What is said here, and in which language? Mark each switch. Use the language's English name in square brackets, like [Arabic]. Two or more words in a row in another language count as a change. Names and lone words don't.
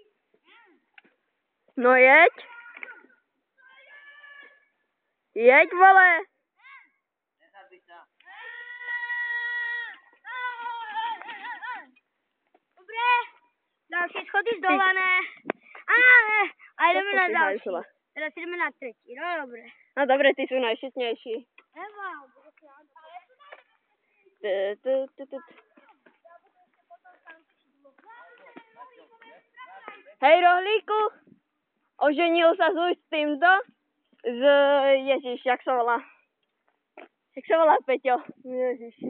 [Czech] No jeď. Jeď, vole. [Slovak] Nezabij sa. [Czech] další schody zdolané. Ale, a jdeme na další. Hajzla. Teda si jdeme na třetí, no dobré. [Slovak] No dobre, ty sú najšitnejší. Eva, Hej, Rohlíku, oženil sa s týmto? Ježiš, jak sa volá? Jak sa volá, Peťo? Ježiši.